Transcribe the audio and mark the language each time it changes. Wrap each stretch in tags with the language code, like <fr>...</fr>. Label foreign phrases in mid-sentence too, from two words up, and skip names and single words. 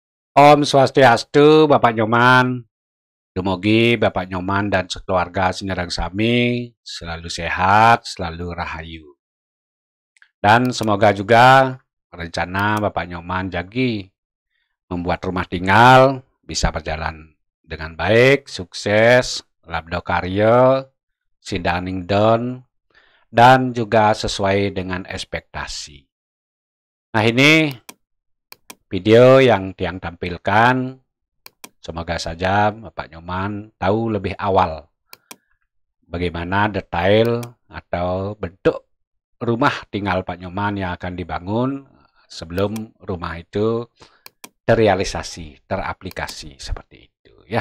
<ban>Om Swastiastu, Bapak Nyoman.</ban> <id>Dumugi Bapak Nyoman dan sekeluarga</id> <ban>Sinerang Sami</ban> <id>selalu sehat, selalu rahayu. Dan semoga juga rencana Bapak Nyoman Jagi membuat rumah tinggal bisa berjalan dengan baik,</id> <ban>sukses, labdo karya, sidaning don,</ban> <id>dan juga sesuai dengan ekspektasi. Nah ini video yang Tiang tampilkan. Semoga saja Bapak Nyoman tahu lebih awal bagaimana detail atau bentuk rumah tinggal Pak Nyoman yang akan dibangun sebelum rumah itu terrealisasi, teraplikasi seperti itu ya.</id>